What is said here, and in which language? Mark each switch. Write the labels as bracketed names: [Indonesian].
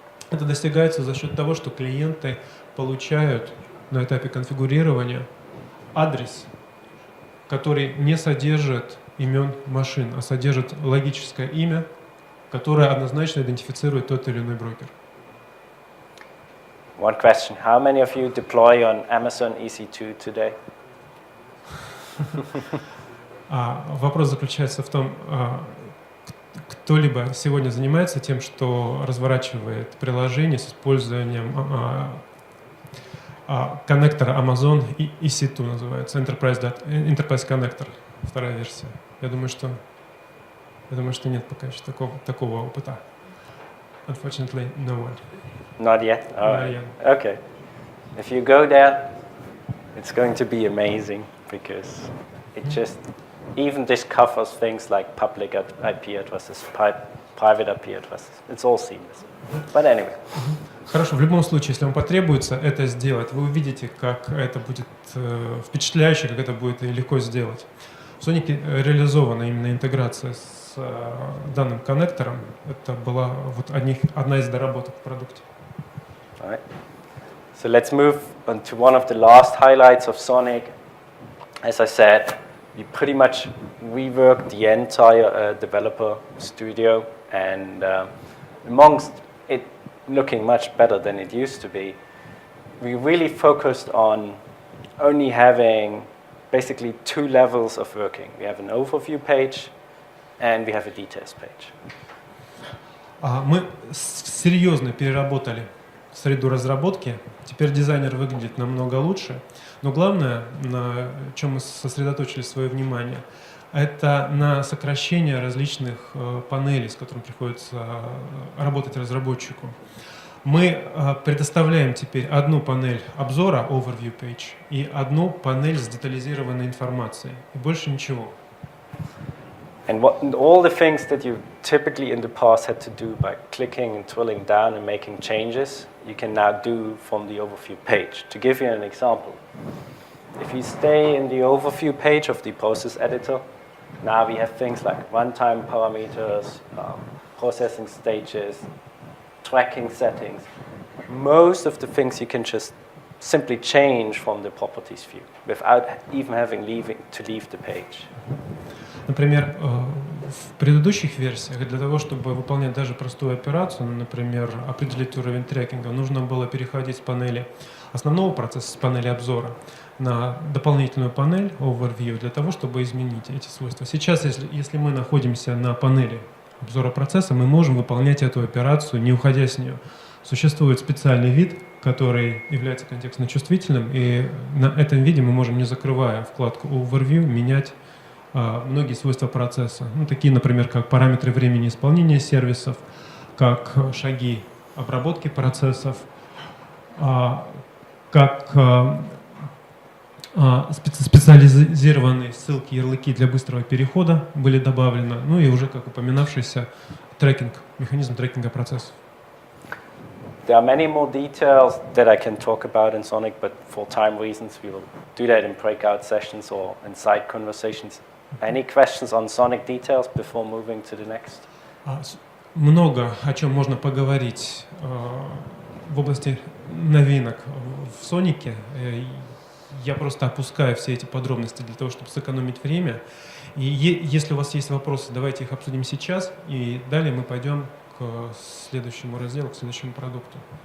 [Russian] Это достигается за счет того, что клиенты получают на этапе конфигурирования адрес, который не содержит имен машин, а содержит логическое имя, которое однозначно идентифицирует тот или иной брокер. [English] One question. How many of you deploy on Amazon EC2 today? [Russian] Вопрос заключается в том, кто-либо сегодня занимается тем, что разворачивает приложение с использованием коннектора Amazon EC2 называется, Enterprise Connector, вторая версия. Я думаю, что нет пока еще такого опыта. [English] Unfortunately, no one. Not yet? All right. Yet. Okay. If you go there, it's going to be amazing because it just even discovers things like public IP addresses, private IP addresses. It's all seamless. But anyway. [Russian] Хорошо, в любом случае, если вам потребуется это сделать, вы увидите, как это будет впечатляюще, как это будет легко сделать. В Sonic реализована именно интеграция с данным коннектором. Это была вот одна из доработок в продукте. [English] All right. So let's move on to one of the last highlights of Sonic. As I said, we pretty much reworked the entire developer studio, and amongst it looking much better than it used to be, we really focused on only having basically two levels of working. We have an overview page and we have a details page. [Russian] Мы серьезно переработали среду разработки. Теперь дизайнер выглядит намного лучше. Но главное, на чем мы сосредоточили свое внимание, это на сокращение различных панелей, с которыми приходится работать разработчику. Мы предоставляем теперь одну панель обзора, [English] overview page, [Russian] и одну панель с детализированной информацией. И больше ничего. [English] And all the things that you typically in the past had to do by clicking and drilling down and making changes, you can now do from the overview page. To give you an example, if you stay in the overview page of the process editor, now we have things like runtime parameters, processing stages, tracking settings. Most of the things you can just simply change from the properties view without even having to leave the page. [Russian] Например, в предыдущих версиях для того, чтобы выполнять даже простую операцию, например, определить уровень трекинга, нужно было переходить с панели основного процесса, с панели обзора, на дополнительную панель Overview для того, чтобы изменить эти свойства. Сейчас, если мы находимся на панели обзора процесса, мы можем выполнять эту операцию, не уходя с нее. Существует специальный вид, который является контекстно чувствительным, и на этом виде мы можем, не закрывая вкладку Overview, менять многие свойства процесса. Ну, такие, например, как параметры времени исполнения сервисов, как шаги обработки процессов, как Специализированные ссылки, ярлыки для быстрого перехода были добавлены, ну и уже, как упоминавшийся, трекинг, механизм трекинга процессов. [English] There are many more details that I can talk about in Sonic, but for time reasons, we will do that in breakout sessions or in side conversations. Any questions on Sonic details before moving to the next? [Russian] Много о чем можно поговорить в области новинок в Сонике. Я просто опускаю все эти подробности для того, чтобы сэкономить время. И если у вас есть вопросы, давайте их обсудим сейчас, и далее мы пойдем к следующему разделу, к следующему продукту.